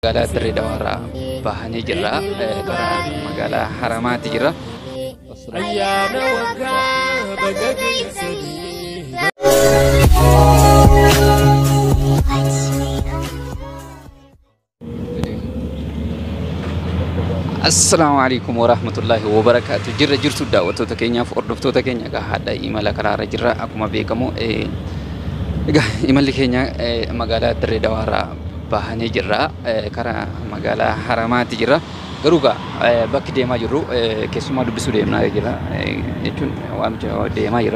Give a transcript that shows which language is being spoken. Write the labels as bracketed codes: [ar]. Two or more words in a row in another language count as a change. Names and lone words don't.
[om] Magaalaa Dirree Dawaarraa bahanii jirra. Karaa magaalaa Haramaatti jirra. Ayyaana waggaa baga geessanii. [ar] السلام عليكم ورحمة الله وبركاته. [om] Jirra jirtu daawwattoota keenyaaf hordoftoota keenya haadha imala karaarra jirra. Akkuma beekamu imalli keenya magaalaa Dirree Dawaarraa bahanii jirra. Karaa magaalaa Haramaatti jirra. Garuu bakki deemaa jirru keessumaa dubbisuu deemnaa jirra jechuun waan deemaa jirra.